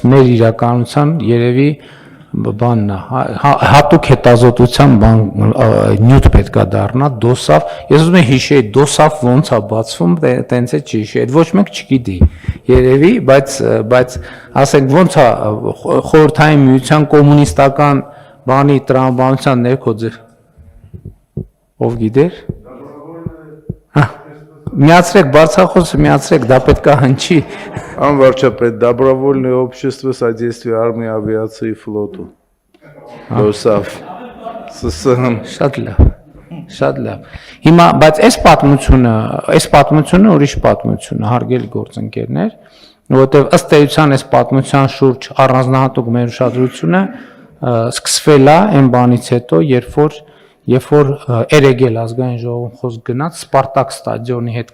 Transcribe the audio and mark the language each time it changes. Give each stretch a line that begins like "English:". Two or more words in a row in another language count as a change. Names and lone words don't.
Armenian: մեր իրականության երևի բանն է, հատուկ հետազոտության բան նյութ պետք է դառնա դոսաֆ։ Ես ուզում եմ հիշեի դոսաֆ ոնց է բացվում, տենց է չի հիշի, այդ ոչ մեկ չգիտի երևի, բայց ասենք ոնց է խորհրդային միության կոմունիստական բանի տրամաբանության ներքո ձեր ով գիտեր։ Միացրեք բարձրախոսը, միացրեք, դա պետք է հնչի։ Անվարչապետ,
Russian: Добровольное общество содействия армии, авиации и флоту.
Armenian: ԴՕՍԱՖ, ՍՍՀ։ Շատ լավ։ Հիմա, բայց այս պատմությունը ուրիշ պատմություն է, հարգելի գործընկերներ, որովհետև ըստ էության այս պատմության շուրջ առանձնահատուկ մեր ուշադրությունը սկսվել է այն բանից հետո, երբ որ Էրեգել ազգային ժողովում խոսք գնաց Սպարտակ ստադիոնի հետ